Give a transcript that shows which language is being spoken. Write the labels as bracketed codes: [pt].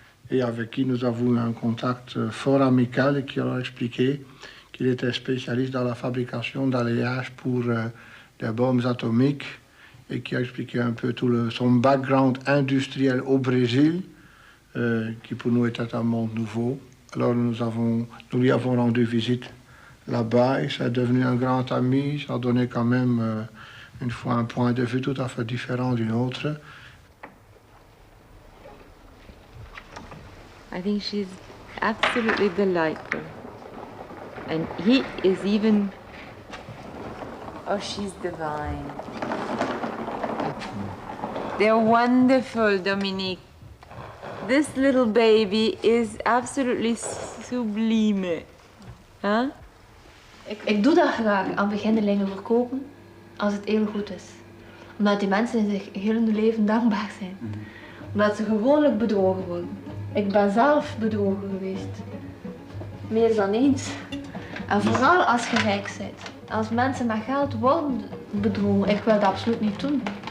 [fr] et avec qui nous avons eu un contact fort amical et qui leur a expliqué qu'il était spécialiste dans la fabrication d'alliages pour des bombes atomiques et qui a expliqué un peu tout son background industriel au Brésil, qui pour nous était un monde nouveau. Alors nous lui avons rendu visite là-bas et ça est devenu un grand ami. Ça a donné quand même une fois un point de vue tout à fait différent d'une autre. [en] I think she's absolutely delightful. And he is even... Oh, she's divine. They're wonderful, Dominique. This little baby is absolutely sublime. Huh? [nl] Ik doe dat graag aan beginnelingen verkopen als het heel goed is. Omdat die mensen in zich heel hun leven dankbaar zijn. Omdat ze gewoonlijk bedrogen worden. Ik ben zelf bedrogen geweest. Meer dan eens. En vooral als je rijk bent. Als mensen met geld worden bedrogen, ik wil dat absoluut niet doen.